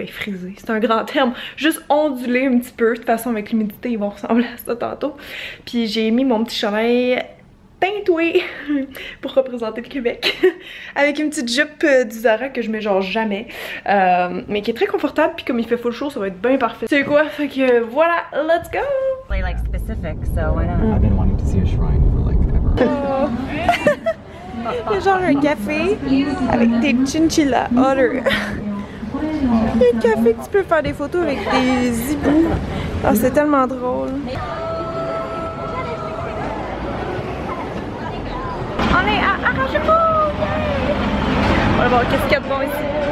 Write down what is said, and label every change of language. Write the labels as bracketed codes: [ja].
[fr] Ben frisés, c'est un grand terme. Juste ondulés un petit peu. De toute façon, avec l'humidité, ils vont ressembler à ça tantôt. Puis j'ai mis mon petit chandail teintoué pour représenter le Québec avec une petite jupe du Zara que je mets genre jamais mais qui est très confortable, puis comme il fait full chaud ça va être bien parfait. Tu sais quoi, fait que voilà, [en] let's go! Like specific, so why not? I've been wanting to see a shrine for like ever. [fr] Il y a genre un café avec des chinchillas otter. Il y a un café que tu peux faire des photos avec des hiboux. Oh, c'est tellement drôle. On est à Harajuku! On va voir qu'est-ce qu'il y a de bon ici.